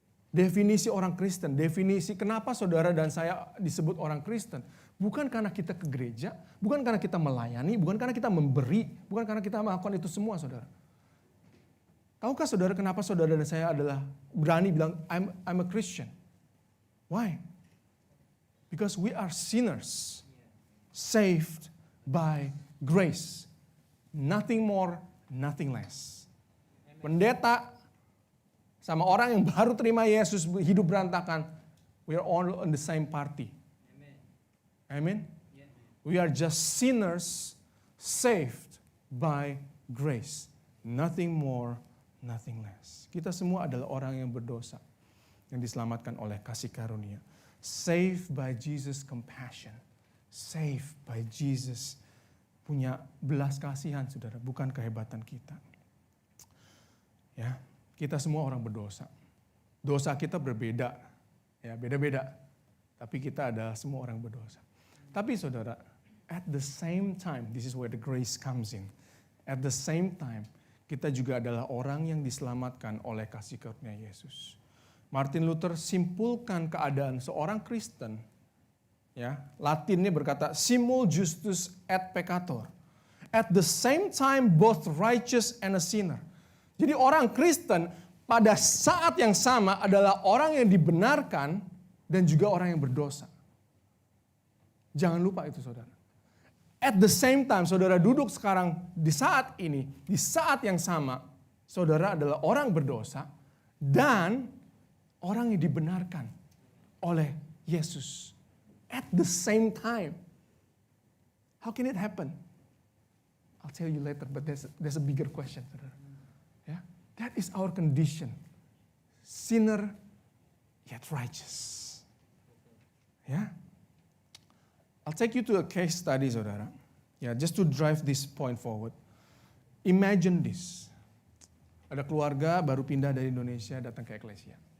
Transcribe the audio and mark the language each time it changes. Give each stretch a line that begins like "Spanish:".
Indonesian: Definisi orang Kristen, definisi kenapa saudara dan saya disebut orang Kristen. Bukan karena kita ke gereja, bukan karena kita melayani, bukan karena kita memberi, bukan karena kita melakukan itu semua, saudara. Tahukah saudara kenapa saudara dan saya adalah berani bilang,
English: I'm a Christian? Why? Because we are sinners, saved by grace. Nothing more, nothing less.
Indonesian: Pendeta sama orang yang baru terima Yesus hidup berantakan,
English: we are all on the same party.
Indonesian: Amen.
English: We are just sinners saved by grace. Nothing more, nothing less.
Indonesian: Kita semua adalah orang yang berdosa yang diselamatkan oleh kasih karunia.
English: Saved by Jesus' compassion. Saved by
Indonesian: Jesus punya belas kasihan, saudara, bukan kehebatan kita. Ya, kita semua orang berdosa. Dosa kita berbeda, ya beda-beda. Tapi kita adalah semua orang berdosa. Tapi saudara,
English: at the same time, this is where the grace comes in. At the same time,
Indonesian: kita juga adalah orang yang diselamatkan oleh kasih karunia Yesus. Martin Luther simpulkan keadaan seorang Kristen, ya, Latinnya berkata
Latin: simul justus et peccator.
English: At the same time both righteous and a sinner.
Indonesian: Jadi orang Kristen pada saat yang sama adalah orang yang dibenarkan dan juga orang yang berdosa. Jangan lupa itu saudara.
English: At the same time
Indonesian: saudara duduk sekarang di saat ini, di saat yang sama, saudara adalah orang berdosa dan orang yang dibenarkan oleh Yesus.
English: At the same time. How can it happen? I'll tell you later, but there's a bigger question,
Indonesian: saudara.
English: Yeah? That is our condition. Sinner yet righteous. Yeah? I'll take you to a case study,
Indonesian: saudara.
English: Yeah, just to drive this point forward. Imagine this.
Indonesian: Ada keluarga baru pindah dari Indonesia datang ke Eklesia.